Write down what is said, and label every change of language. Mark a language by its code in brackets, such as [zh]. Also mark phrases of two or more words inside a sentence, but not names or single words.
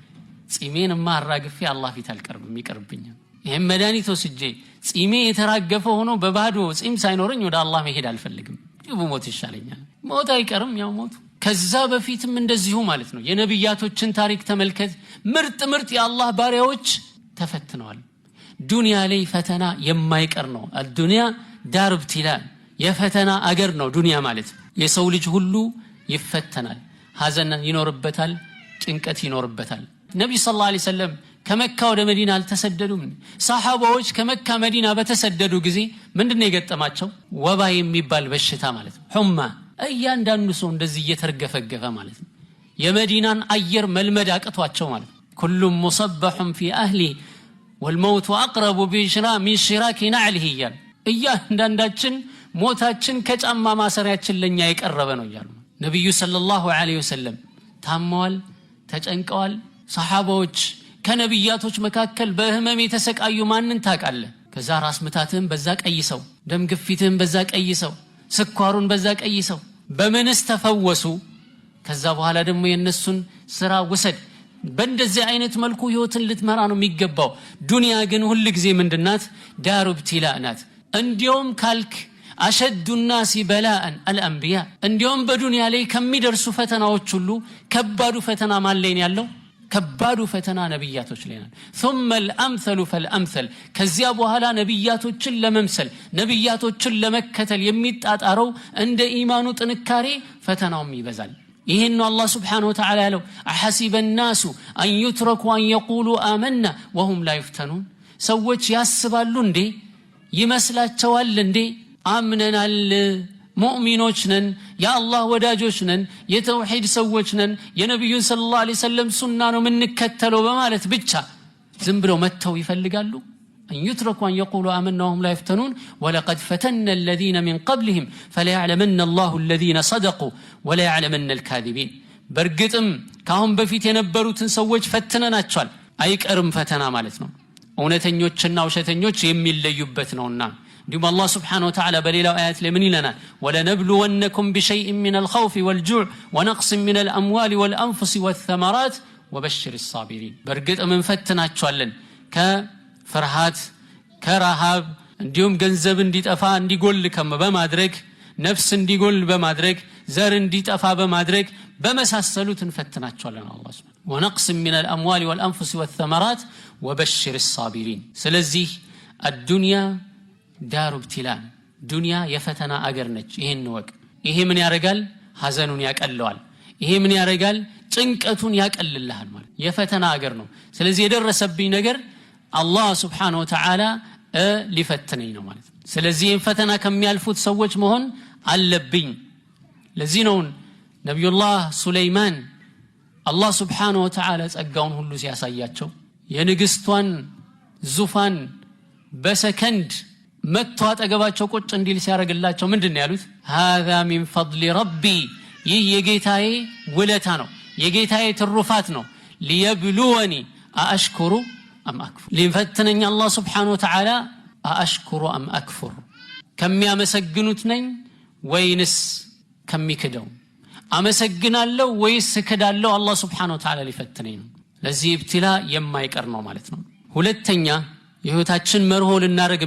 [am] ጺሜንማ አራግፌ አላህ ፊት አልቀርብም ይቀርብኛል ይሄ መድኃኒት ወስጄ ጺሜ የተራገፈ ሆኖ በባዶ ጺም ሳይኖርኝ ወደ አላህ መሄድ አልፈልግም ሞት ይሻለኛል ሞት አይቀርም ያው ሞት ከዛ በፊትም እንደዚሁ ማለት ነው የነብያቶችን ታሪክ ተመልከት ምርጥ የአላህ ባሪያዎች ተፈትነዋል ዱንያ ላይ ፈተና የማይቀር ነው [ar] الدنيا دار ابتلاء [am] የፈተና አገር ነው ዱንያ ማለት የሰው ልጅ ሁሉ ይፈተናል ሐዘን ይኖርበታል ጭንቀት ይኖርበታል ነብዩ [ar] صلى الله عليه وسلم [am] ከመካ ወደ መዲና አልተሰደዱም ሰሃባዎች ከመካ መዲና በተሰደዱ ጊዜ ምንድነው የገጠማቸው ወባ የሚባል በሽታ ማለት ነው ሁማ እያንዳንዱ ሰው እንደዚህ እየተርገፈገፈ ማለት ነው የመዲናን አየር መልመድ አቅቷቸው ማለት [ar] كل مصبح في اهله والموت اقرب من شراك نعله [am] እያንዳንዳችን ሞታችን ከጫማ ማሰሪያችን ለኛ የቀረበ ነው ይላሉ ነብዩ [ar] صلى الله عليه وسلم [am] ታመዋል፣ ተጨንቀዋል። ሰሃባዎች ከነብያቶች መካከል በህመም የተሰቃዩ ማንን ታውቃለህ? ከዛ ራስ ምታትህን በዛ ቀይሰው፣ ደም ግፊትህን በዛ ቀይሰው፣ ስኳሩን በዛ ቀይሰው በምንስ ተፈወሱ? ከዛ በኋላ ደግሞ የነሱን ስራ ውሰድ። በእንደዚህ አይነት መልኩ ህይወትን ልትመራ ነው የሚገባው። ዱንያ ግን ሁሉ ጊዜ ምንድናት? [ar] دار ابتلاء [am] ናት። እንዲያውም ካልክ [ar] أشد الناس بلاء الأنبياء [am] እንዲያውም በዱንያ ላይ ከሚደርሱ ፈተናዎች ሁሉ ከባዱ ፈተና ማን ላይ ነው ያለው? ከባዱ ፈተና ነብያቶች ላይ ነው። [ar] ثم الامثل فالامثل [am] ከዚያ በኋላ ነብያቶችን ለመምሰል ነብያቶችን ለመከተል የሚጣጣረው እንደ ኢማኑ ጥንካሬ ፈተናውም ይበዛል። ይሄን ነው አላህ [ar] سبحانه وتعالى [am] ያለው [ar] أحسب الناس أن يتركوا أن يقولوا آمنا وهم لا يفتنون። [am] ሰዎች ያስባሉ እንዴ ይመስላቸዋል እንዴ አምነናል ሙእሚኖች ነን የአላህ ወዳጆች ነን የተውሂድ ሰዎች ነን የነብዩ [ar] صلى الله عليه وسلم [am] ሱና ነው የምንከተለው በማለት ብቻ ዝም ብለው መተው ይፈልጋሉ? [ar] ان يتركوا ان يقولوا آمنا وهم لا يفتنون ولقد فتنا الذين من قبلهم فليعلمن الله الذين صدقوا وليعلمن الكاذبين። [am] በርግጥም ካሁን በፊት የነበሩትን ሰዎች ፈትነናቸዋል። አይቀርም ፈተና ማለት ነው እውነተኞችና ውሸተኞች የሚለዩበት ነውና። እንዲሁም አላህ [ar] سبحانه وتعالى [am] በሌላው አያት ላይ ምን ይለናል? [ar] ولنبلونكم بشيء من الخوف والجوع ونقص من الأموال والأنفس والثمرات وبشر الصابرين። [am] በርግጥ ምን ፈትናቸዋለን ከፍርሃት ከረሃብ እንዲሁም ገንዘብ እንዲጠፋ እንዲጎል በማድረግ ነፍስ እንዲጎል በማድረግ ዘር እንዲጠፋ በማድረግ በመሳሰሉት እንፈትናቸዋለን አላህ [ar] سبحانه ونقص من الأموال والأنفس والثمرات وبشر الصابرين። [am] ስለዚህ [ar] الدنيا دار ابتلاء [am] ዱንያ የፈተና አገር ነች። ይሄን ወቅ ይሄ ምን ያረጋል? ሐዘኑን ያቀለዋል። ይሄ ምን ያረጋል? ጭንቀቱን ያቀልልሃል ማለት የፈተና አገር ነው። ስለዚህ የደረሰብኝ ነገር አላህ [ar] سبحانه وتعالى [am] ሊፈትነኝ ነው ማለት ነው። ስለዚህ ፈተና ከሚያልፉት ሰዎች መሆን አለብኝ። ለዚህ ነው ነብዩላህ ሱለይማን አላህ [ar] سبحانه وتعالى [am] ጸጋውን ሁሉ ሲያሳያቸው የንግስቷን ዙፋን በሰከንድ መጥቶ አጠገባቸው ቁጭ እንዲል ሲያረግላቸው ምንድነው ያሉት? [ar] هذا من فضل ربي [am] ይህ የጌታዬ ውለታ ነው የጌታዬ ትሩፋት ነው። [ar] ليبلوني أأشكر أم أكفر [am] ሊፈትነኝ አላህ [ar] سبحانه وتعالى أأشكر أم أكفر [am] ከሚያመሰግኑት ነኝ ወይንስ ከሚክደው አመሰግናለሁ ወይስ እክዳለሁ? አላህ [ar] سبحانه وتعالى [am] ሊፈትነኝ ነው። ለዚህ ኢብቲላ የማይቀር ነው ማለት ነው። ሁለተኛ የህይወታችን መርሆ ልናረግ